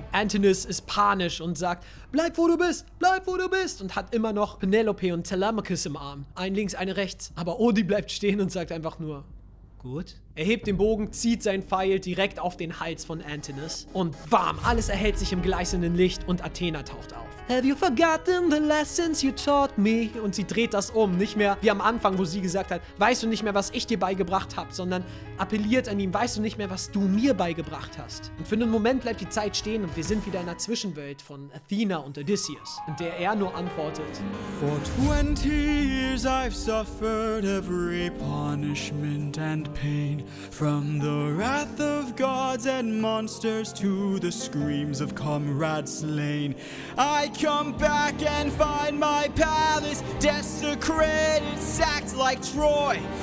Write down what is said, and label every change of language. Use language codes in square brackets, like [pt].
[de] Antinous ist panisch und sagt, bleib wo du bist, und hat immer noch Penelope und Telemachus im Arm. Ein links, eine rechts. Aber Odi bleibt stehen und sagt einfach nur, gut. Er hebt den Bogen, zieht seinen Pfeil direkt auf den Hals von Antinous. Und bam, alles erhellt sich im gleißenden Licht und Athena taucht auf. [en] Have you forgotten the lessons you taught me? [de] Und sie dreht das um. Nicht mehr wie am Anfang, wo sie gesagt hat, weißt du nicht mehr, was ich dir beigebracht habe, sondern appelliert an ihn, weißt du nicht mehr, was du mir beigebracht hast. Und für einen Moment bleibt die Zeit stehen und wir sind wieder in der Zwischenwelt von Athena und Odysseus, in der er nur antwortet. [en] For 20 years I've suffered every punishment and pain, from the wrath of gods and monsters to the screams of comrades slain. I come back and find my palace desecrated, sacked like Troy.